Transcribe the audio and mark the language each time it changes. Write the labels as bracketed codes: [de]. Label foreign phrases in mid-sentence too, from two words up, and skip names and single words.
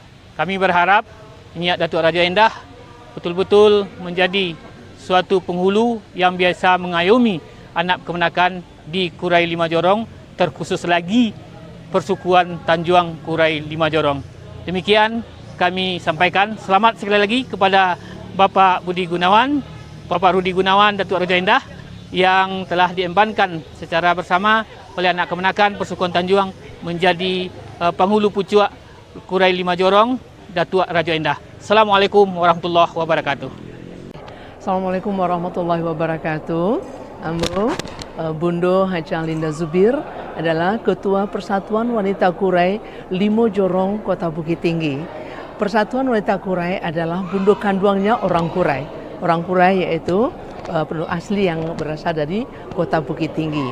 [id] Kami berharap niat Datuk Raja Endah betul-betul menjadi suatu penghulu yang biasa mengayomi anak kemenakan di Kurai Lima Jorong, terkhusus lagi persukuan Tanjuang Kurai Lima Jorong. Demikian kami sampaikan. Selamat sekali lagi kepada Bapak Rudi Gunawan, Datuk Raja Endah, yang telah diembankan secara bersama oleh anak kemenakan persukuan Tanjuang menjadi penghulu pucuk Kurai Lima Jorong, Datuk Raja Endah. [ar] السلام عليكم ورحمة الله وبركاته. السلام عليكم ورحمة الله وبركاته. [id] Ambo Bundo Haji Alinda Zubir adalah Ketua Persatuan Wanita Kurai Lima Jorong Kota Bukit Tinggi. Persatuan Wanita Kurai adalah bundo kanduangnya orang Kurai. Orang Kurai yaitu penduduk asli yang berasal dari Kota Bukit Tinggi.